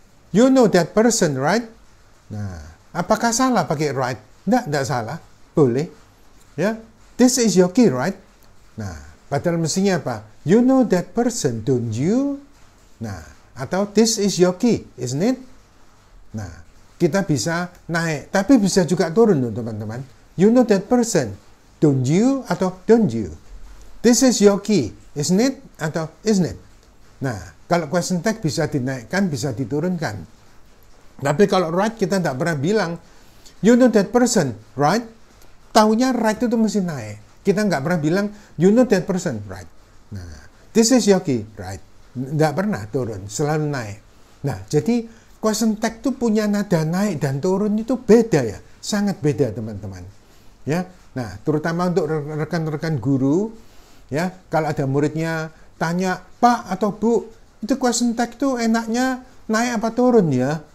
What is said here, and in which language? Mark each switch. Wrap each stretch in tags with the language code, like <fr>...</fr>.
<en>You know that person, right?</en> <id>Nah, apakah salah pakai right? Tidak salah. Boleh. Ya.</id> <en>This is your key, right?</en> <id>Nah, padahal mestinya apa?</id> <en>You know that person, don't you? Nah, atau this is your key, isn't it?</en> <id>Nah, kita bisa naik, tapi bisa juga turun loh teman-teman.</id> <en>You know that person, don't you? Atau don't you? This is your key, isn't it? Atau isn't it?</en> <id>Nah, kalau question tag bisa dinaikkan, bisa diturunkan. Tapi kalau right kita tidak pernah bilang,</id> <en>you know that person, right?</en> <id>Taunya right itu mesti naik. Kita nggak pernah bilang,</id> <en>you know that person, right? Nah, this is your key, right?</en> <id>Nggak pernah turun, selalu naik. Nah, jadi question tag itu punya nada naik dan turun itu beda ya. Sangat beda teman-teman. Ya, nah terutama untuk rekan-rekan guru, ya kalau ada muridnya tanya, Pak atau Bu, itu question tag itu enaknya naik apa turun ya?</id>